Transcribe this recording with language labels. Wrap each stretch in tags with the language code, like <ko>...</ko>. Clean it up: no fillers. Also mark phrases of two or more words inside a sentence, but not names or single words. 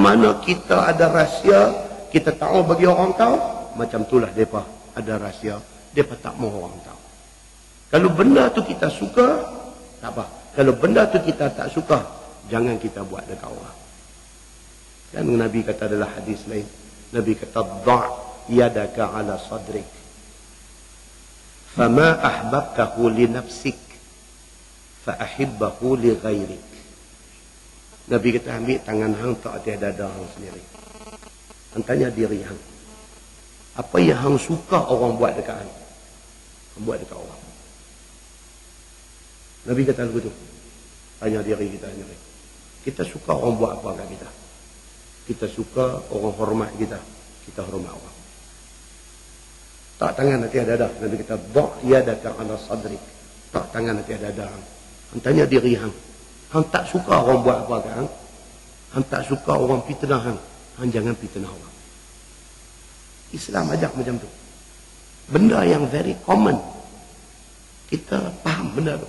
<ms>Semacam mana kita ada rahsia, kita tak mau bagi orang tahu, macam itulah mereka ada rahsia, mereka tak mau orang tahu. Kalau benda tu kita suka, tak apa. Kalau benda tu kita tak suka, jangan kita buat dekat orang. Kan Nabi kata adalah hadis lain, Nabi kata</ms> <ar>ضع يدك على صدرك فما أحببته لنفسك فأحببه لغيرك.</ar> <ms>Nabi kata ambil tangan hang tak atas dada hang sendiri. Hang tanya diri hang, apa yang hang suka orang buat dekat hang? Hang buat dekat orang. Nabi kata begitu. Tanya diri kita sendiri. Kita suka orang buat apa kat kita? Kita suka orang hormat kita, kita hormat orang. Tak tangan atas dada. Nabi kata</ms> <ar>ضع يدك على صدرك.</ar> <ms>Tak tangan atas dada hang. Hang tanya diri hang. Hang tak suka orang buat apa kat hang? Hang tak suka orang fitnah hang. Hang jangan fitnah orang. Islam ajak macam tu. Benda yang</ms> <en>very common.</en> <ms>Kita faham benda tu.</ms>